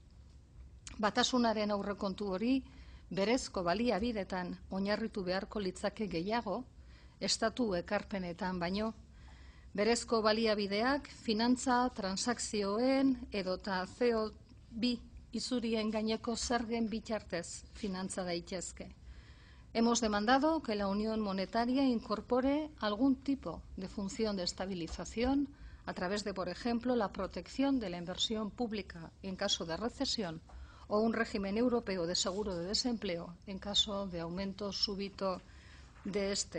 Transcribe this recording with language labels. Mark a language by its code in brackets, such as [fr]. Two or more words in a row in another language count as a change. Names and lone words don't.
[eu] Batasunaren aurrekontu hori berezko baliabidetan oinarritu beharko litzake gehiago, estatu ekarpenetan baino. Berezko baliabideak finantza, transakzioen edota CO2 izurien gaineko zergen bitartez finantza daitezke. [es] Hemos demandado que la Unión Monetaria incorpore algún tipo de función de estabilización a través de, por ejemplo, la protección de la inversión pública en caso de recesión o un régimen europeo de seguro de desempleo en caso de aumento súbito de este.